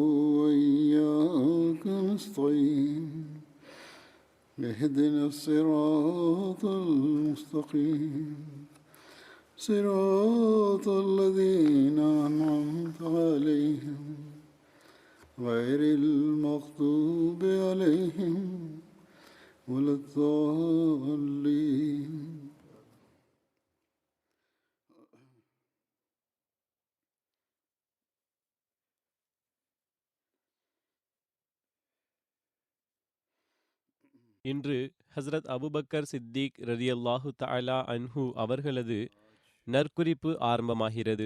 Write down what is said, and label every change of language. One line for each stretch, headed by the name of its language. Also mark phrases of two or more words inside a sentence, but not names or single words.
Arabic: وإياك نستعين اهدنا الصراط المستقيم صراط الذين أنعمت عليهم غير المغضوب عليهم ولا الضالين.
Tamil: இன்று ஹஸ்ரத் அபுபக்கர் சித்திக்
Arabic: رضي الله تعالى عنه
Tamil: அவர்களது நற்குறிப்பு ஆரம்பமாகிறது.